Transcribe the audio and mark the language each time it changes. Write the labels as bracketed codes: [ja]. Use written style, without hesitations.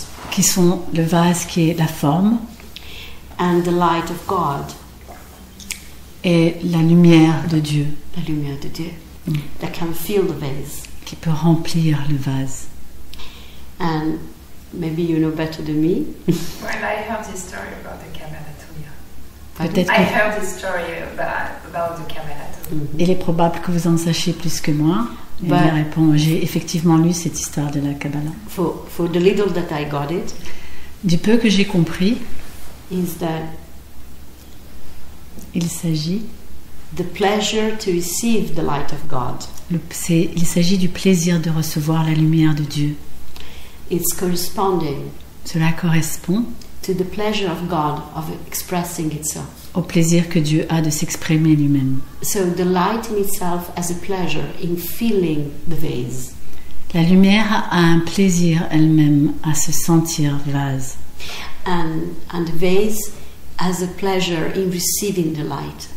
[fr] Qui sont le vase qui est la forme. [en] And the light of God. [fr] Et la lumière de Dieu. La lumière de Dieu. [en] That can fill the vase. [fr] Qui peut remplir le vase. [en] And maybe you know better than me. Well, I heard this story about the Kabbalah too. [fr] Peut-être [en] I heard this story about the Kabbalah too. [fr] Il est probable que vous en sachiez plus que moi. Et je réponds, j'ai effectivement lu cette histoire de la Kabbalah. [en] For the little that I got it. [fr] Du peu que j'ai compris. [en] Is that [fr] il s'agit [en] the pleasure to receive the light of God. [fr] Il s'agit du plaisir de recevoir la lumière de Dieu. [en] It's corresponding. [fr] Cela correspond [en] to the pleasure of God of expressing itself. [fr] Au plaisir que Dieu a de s'exprimer lui-même. [en] So the light in itself has a pleasure in filling the vase. [fr] La lumière a un plaisir elle-même à se sentir vase. [en] And the vase has a pleasure in receiving the light.